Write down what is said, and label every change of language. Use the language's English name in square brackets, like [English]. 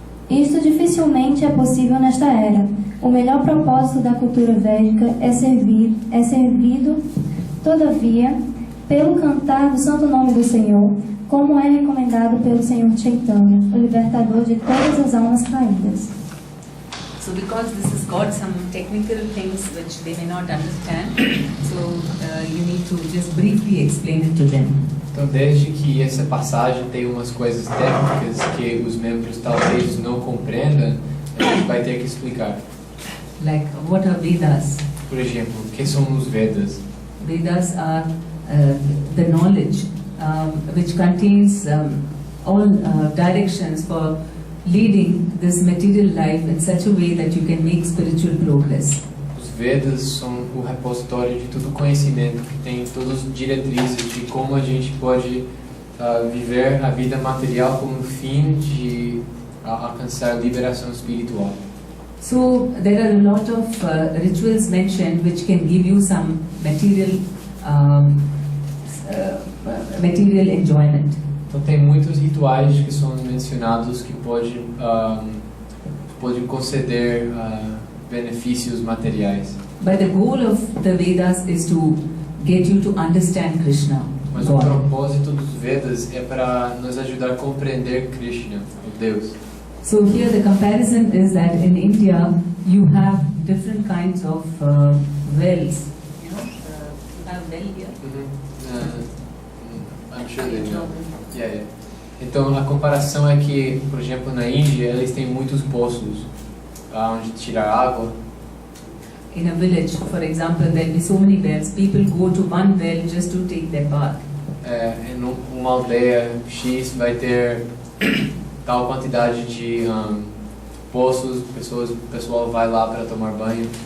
[Portuguese] Isto dificilmente é possível nesta era. O melhor propósito da cultura védica é servido, todavia, pelo cantar do santo nome do Senhor, como é recomendado pelo Senhor Chaitanya, o libertador de todas as almas caídas. [English] So because this has got some technical things which they may not understand, so you need to just briefly explain it to them. [Portuguese] Então, desde que essa passagem tem umas coisas técnicas que os membros talvez não compreendam, a gente vai ter que explicar. [English] Like, what are Vedas? [Portuguese] Por exemplo, o que são os Vedas? [English] Vedas are the knowledge which contains all directions for leading this material life in such a way that you can make spiritual progress. [Portuguese] Os Vedas são o repositório de todo o conhecimento que tem todas as diretrizes de como a gente pode viver a vida material como fim de alcançar a liberação espiritual. [English] So there are a lot of rituals mentioned which can give you some material enjoyment. [Portuguese] Então tem muitos rituais que são mencionados que pode conceder benefícios materiais. [English] But the goal of the Vedas is to get you to understand Krishna. [Portuguese] Mas o propósito dos Vedas é para nos ajudar a compreender Krishna, o Deus. [English] So here the comparison is that in India you have different kinds of wells. You know, you have well here. I'm sure they know. Yeah. [Portuguese] Então a comparação é que, por exemplo, na Índia eles têm muitos poços onde tirar água. [English] In a village, for example, there will be so many wells. People go to one well just to take their bath. [Portuguese] Em uma aldeia X vai ter tal quantidade de poços, o pessoal vai lá para tomar banho.